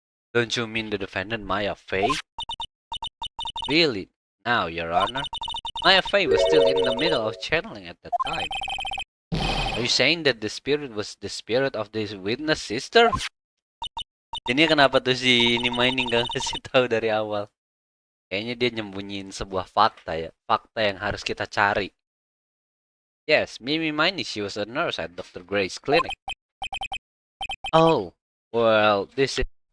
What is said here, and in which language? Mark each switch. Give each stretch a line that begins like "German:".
English: Don't you mean the defendant Maya Fey? Really? Now, Your Honor? My FA was still in the middle of channeling at that time. Are you saying that the spirit was the spirit of this witness sister?
Indonesian: Ini kenapa tuh si Nimaini nggak ngasih tahu dari awal? Kayaknya dia nyembunyiin sebuah fakta ya. Fakta yang harus kita cari.
English: Yes, Mimi Miney, she was a nurse at Dr. Gray's clinic. Oh, well, this is...